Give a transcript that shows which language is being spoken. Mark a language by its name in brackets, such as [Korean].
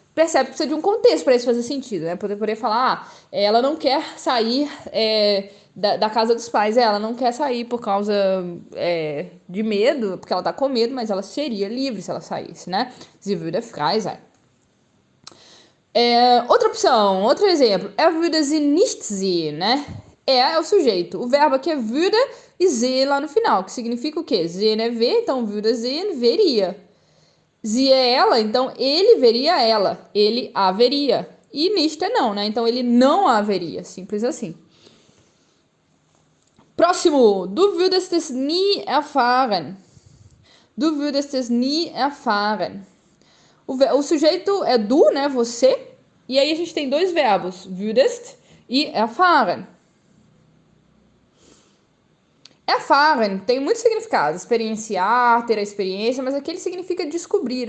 [Portuguese] Percebe que precisa de um contexto para isso fazer sentido, né? Poder falar, ela não quer sair da casa dos pais. Ela não quer sair por causa de medo, porque ela tá com medo, mas ela seria livre se ela saísse, né? [German] Sie würde frei sein. [Portuguese] Outra opção, outro exemplo. [German] Würde sie nicht sehen, né? [Portuguese] É o sujeito. O verbo aqui é würde e sehen lá no final, que significa o quê? Sehen é ver, então würde sehen, veria. Sie é ela, então ele veria ela. Ele a veria. E nicht é não, né? Então ele não a veria. Simples assim. Próximo. [German] Du würdest es nie erfahren. Du würdest es nie erfahren. [Portuguese] O sujeito é du, né? Você. E aí a gente tem dois verbos. Würdest e erfahren. Erfahren tem muitos significados. Experienciar, ter a experiência, mas aqui ele significa descobrir.